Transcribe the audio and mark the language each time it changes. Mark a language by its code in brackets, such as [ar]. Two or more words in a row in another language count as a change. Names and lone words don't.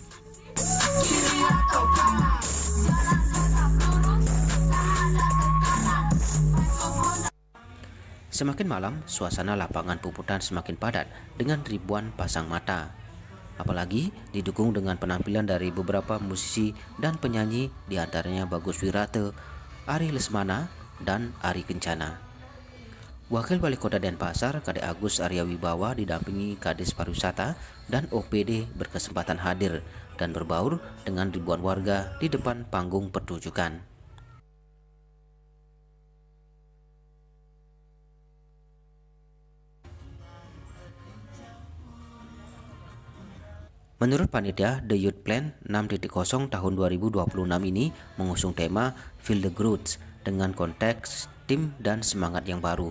[id] Semakin malam, suasana lapangan Puputan semakin padat dengan ribuan pasang mata. Apalagi didukung dengan penampilan dari beberapa musisi dan penyanyi, diantaranya Bagus Wirate, Ari Lesmana, dan Ari Kencana. Wakil Wali Kota Denpasar, Kade Agus Arya Wibawa didampingi Kadis Pariwisata dan OPD berkesempatan hadir dan berbaur dengan ribuan warga di depan panggung pertunjukan. Menurut panitia, The Youth Plan 6.0 tahun 2026 ini mengusung tema Feel the Growth dengan konteks, tim, dan semangat yang baru.